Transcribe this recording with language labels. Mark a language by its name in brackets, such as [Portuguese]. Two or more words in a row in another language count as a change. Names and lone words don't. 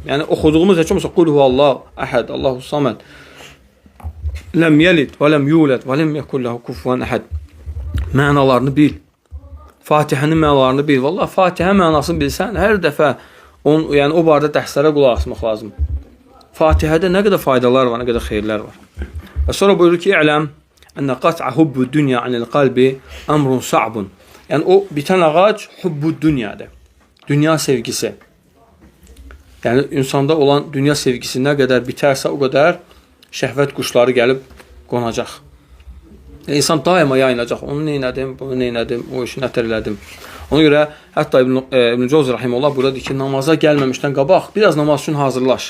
[Azerbaijani] Yəni, oxuduğumuz heç olmasa, [Arabic] قل هو الله أحد الله الصمد لم يلد ولم يولد ولم يكن له كفوا أحد. [Azerbaijani] Mənalarını bil. Fatihənin mənalarını bil. Vallahi Fatihə mənasını bilsən, hər dəfə yəni o barədə dərslərə qulaq asmaq lazım. Fatihədə nə qədər faydalar var, nə qədər xeyirlər var. Və sonra buyurur ki, [Arabic] "اعلم أن قطع حب الدنيا عن القلب أمر صعب." [Azerbaijani] Yəni o bitən ağac hubbu dunyadır. Dünya sevgisi. Yəni insanda olan dünya sevgisi nə qədər bitərsə, o qədər şəhvət quşları gəlib qonacaq. İnsan daima yayınacaq. Onu neynədim, bunu neynədim, o işi nətər elədim. Ona görə hətta İbn Cavzi rahimehullah burada deyir ki, namaza gəlməmişdən qabaq biraz namaz üçün hazırlaş.